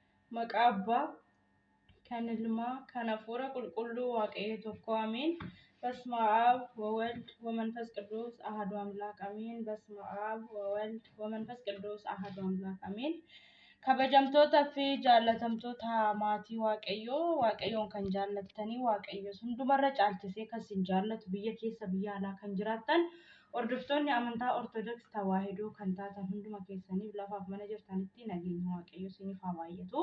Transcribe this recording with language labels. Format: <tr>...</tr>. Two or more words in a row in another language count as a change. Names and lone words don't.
<om>Maqaa Abbaa kan Ilmaa kan Hafuura Qulqulluu Waaqayyo tokko</om> <gez>አሜን። በስመ አብ ወወልድ ወመንፈስ ቅዱስ አሐዱ አምላክ አሜን። በስመ አብ ወወልድ ወመንፈስ ቅዱስ አሐዱ አምላክ አሜን።</gez> <om>kabajamtoota fi jaallatamtoota maatii waaqayyoon kan jaallattanii waaqayyo hundumarra caalchisee kan isin jaallatu biyya keessa biyya alaa kan jiraattan hordoftoonni amantaa ortodoksii tawaahidoo kan taatan hunduma keessaniif lafaaf mana jirtanitti nageenya waaqayyo isiniif haa baay'atu.</om>